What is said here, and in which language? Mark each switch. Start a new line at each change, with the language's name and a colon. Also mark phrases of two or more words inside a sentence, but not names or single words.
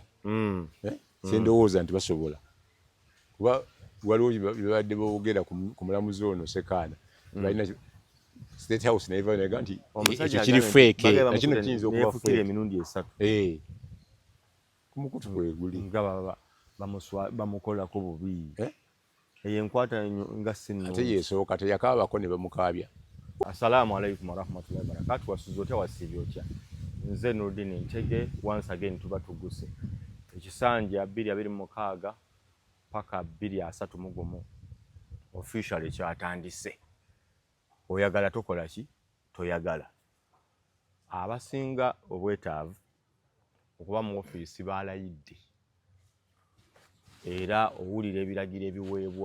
Ganda: Sendowooza nti basobola kuba waliwo bibadde boogera ku mulamuzi ono Sekaana balina State House naye baga nti ekyo kiri fake nakino kiyinza okuba fake emirundi 3 ku mukutu gwe guli nga bamukolako bubi eyo enkwata nga sino ate yeesooka teyakaabako ne bamukaabya.
Arabic: السلام عليكم ورحمة الله وبركاته.
Ganda: Wasuze otya wasibye otya? Nze Nurdin Ntege,
English: once again
Ganda: tuba tuguse ekisanja 226 paka 231 officially kyatandise. Oyagala tokola ki? Toyagala. Abasinga obwetaavu okuba mu ofiisi baalayidde era owulira ebiragiro ebiweebwa.